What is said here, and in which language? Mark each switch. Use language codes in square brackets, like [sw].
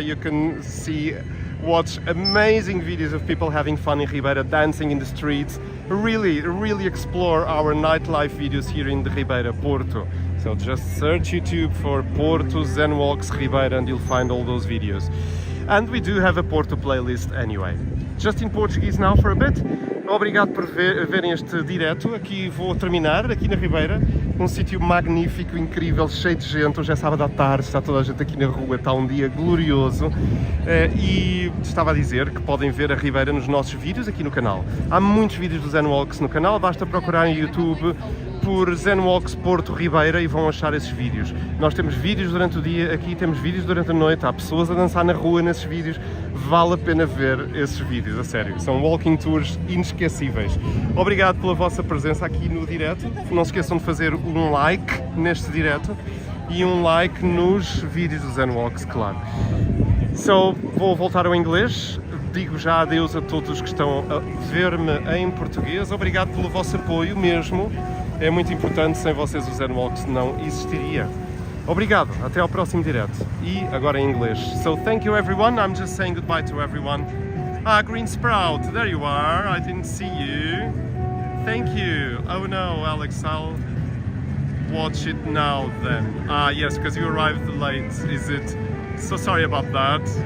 [en] You can watch amazing videos of people having fun in Ribeira, dancing in the streets. Really explore our nightlife videos here in the Ribeira, Porto. So just search YouTube for Porto Zenwalks Ribeira and you'll find all those videos. And we do have a Porto playlist anyway. Just in Portuguese now for a bit. [pt] Obrigado por verem este direto. Aqui vou terminar, aqui na Ribeira. Um sítio magnífico, incrível, cheio de gente. Hoje é sábado à tarde, está toda a gente aqui na rua, está um dia glorioso. E estava a dizer que podem ver a Ribeira nos nossos vídeos aqui no canal. Há muitos vídeos do Zenwalks no canal, basta procurar em YouTube por Zenwalks Porto Ribeira e vão achar esses vídeos. Nós temos vídeos durante o dia, aqui temos vídeos durante a noite, há pessoas a dançar na rua nesses vídeos. Vale a pena ver esses vídeos, a sério. São walking tours inesquecíveis. Obrigado pela vossa presença aqui no direto. Não se esqueçam de fazer um like neste direto e um like nos vídeos do Zenwalks, claro. So, vou voltar ao inglês. Digo já adeus a todos que estão a ver-me em português. Obrigado pelo vosso apoio mesmo. É muito importante, sem vocês o Zenwalks não existiria. Obrigado, até ao próximo direto. E agora em inglês. [en] So thank you everyone, I'm just saying goodbye to everyone. Ah, Green Sprout, there you are, I didn't see you. Thank you. Oh no, Alex, I'll watch it now then. Ah yes, because you arrived late, is it? So sorry about that.